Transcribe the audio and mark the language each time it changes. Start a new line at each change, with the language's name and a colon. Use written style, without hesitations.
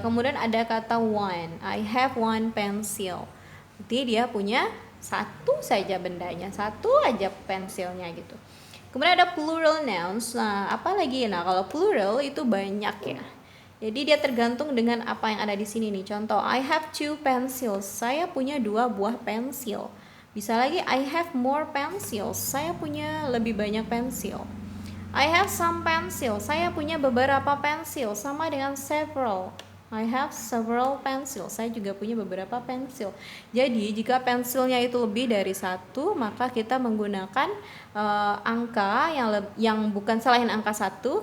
Indonesian: Kemudian ada kata one. I have one pencil. Jadi dia punya satu saja bendanya, satu aja pensilnya gitu. Kemudian ada plural nouns. Nah, apa lagi? Nah, kalau plural itu banyak ya. Jadi dia tergantung dengan apa yang ada di sini nih. Contoh, I have two pencils. Saya punya dua buah pensil.
English: Bisa lagi, I have more pencils.
Indonesian: Saya punya lebih banyak pensil.
English: I have some pencils. Saya punya beberapa pensil. Sama dengan several. I have several pencils.
Indonesian: Saya juga punya beberapa pensil. Jadi jika pensilnya itu lebih dari satu, maka kita menggunakan angka yang bukan selain angka satu.